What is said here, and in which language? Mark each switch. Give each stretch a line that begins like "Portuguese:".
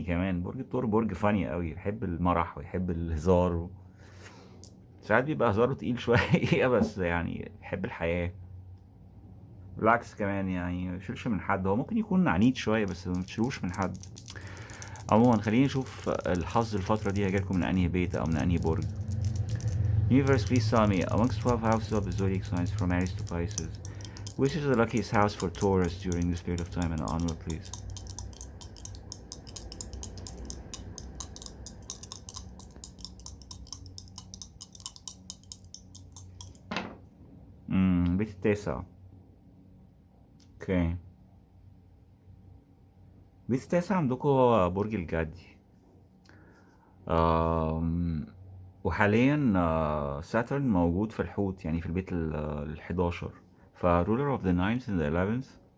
Arabic: كمان برج الثور برج فاني قوي، يحب المرح ويحب الهزار ساعات بيبقى هزاره تقيل شوية. بس يعني يحب الحياة. بالعكس كمان يعني ما يشيلش من حد. هو ممكن يكون عنيد شوية بس ما تشيلوش من حد. عموما خلينا نشوف الحظ الفترة دي هيجيلكم من انهي بيت او من انهي برج.
English: Universe, please tell me, amongst 12 houses of the zodiac signs from Aries to Pisces, which is the luckiest house for Taurus during this period of time and onward, please?
Arabic: البيت التاسع. اوكي. البيت التاسع عندكم هو برج الجدي. آم، وحاليا ساترن موجود في الحوت، يعني في البيت ال11.
English: ف ruler of the ninth and the 11th.